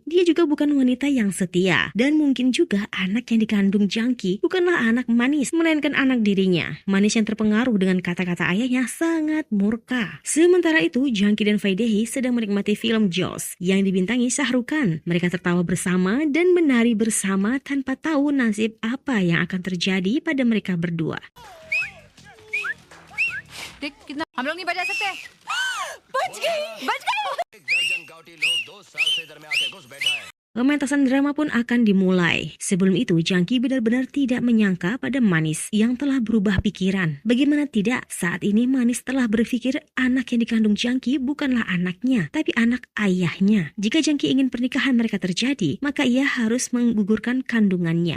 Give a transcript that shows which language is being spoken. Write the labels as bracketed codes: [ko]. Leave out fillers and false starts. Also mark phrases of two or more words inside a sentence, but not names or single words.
[id] Dia juga bukan wanita yang setia. Dan mungkin juga anak yang dikandung Jangki bukanlah anak Manish, melainkan anak dirinya. Manis yang terpengaruh dengan kata-kata ayahnya sangat murka. Sementara itu, Jangki dan Vaidehi sedang menikmati film Jaws yang dibintangi Shah Rukh Khan. Mereka tertawa bersama dan menari bersama tanpa tahu nasib apa yang akan terjadi pada mereka berdua. [hi] देख कितना हम लोग नहीं बजा सकते। बच गई एक दर्जन गाउटी लोग 2 साल से इधर में आके घुस बैठा है। [id] Pementasan drama pun akan dimulai. Sebelum itu, Jangki benar-benar tidak menyangka pada Manis yang telah berubah pikiran. Bagaimana tidak, saat ini Manis telah berpikir anak yang dikandung Jangki bukanlah anaknya, tapi anak ayahnya. Jika Jangki ingin pernikahan mereka terjadi, maka ia harus menggugurkan kandungannya.